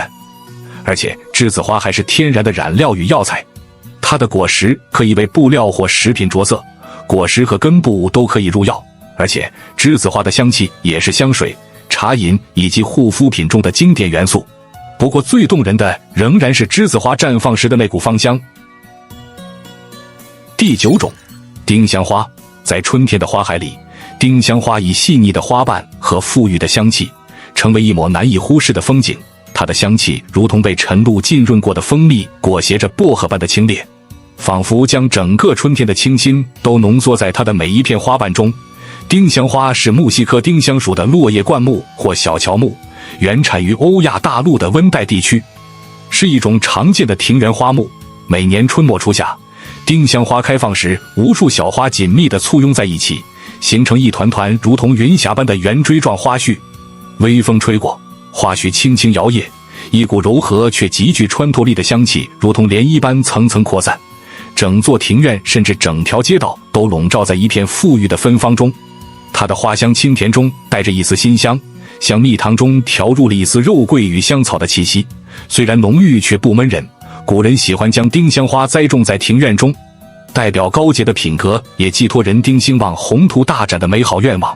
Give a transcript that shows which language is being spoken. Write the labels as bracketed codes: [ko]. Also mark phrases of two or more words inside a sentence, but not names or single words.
[zh] 而且梔子花還是天然的染料與藥材，它的果實可以為布料或食品着色，果實和根部都可以入藥。而且梔子花的香气也是香水、茶飲以及護膚品中的經典元素。不過最動人的仍然是梔子花綻放時的那股芳香。第9種，丁香花。在春天的花海裡，丁香花以細膩的花瓣和馥郁的香氣，成為一抹難以忽視的風景。它的香氣如同被晨露浸潤過的蜂蜜裹挾着薄荷般的清冽，仿佛將整個春天的清新都濃縮在它的每一片花瓣中。丁香花是木犀科丁香屬的落葉灌木或小喬木，原產於歐亞大陸的溫帶地區，是一種常見的庭園花木。每年春末初夏，丁香花開放時，無數小花緊密地簇擁在一起，形成一團團如同雲霞般的圓錐狀花序。微風吹過，花序輕輕搖曳，一股柔和卻極具穿透力的香氣如同漣漪般層層擴散，整座庭院甚至整條街道都籠罩在一片馥郁的芬芳中。它的花香清甜中帶着一絲辛香，像蜜糖中調入了一絲肉桂與香草的氣息，雖然濃郁卻不悶人。古人喜歡將丁香花栽種在庭院中，代表高潔的品格，也寄托人丁興旺、宏圖大展的美好願望。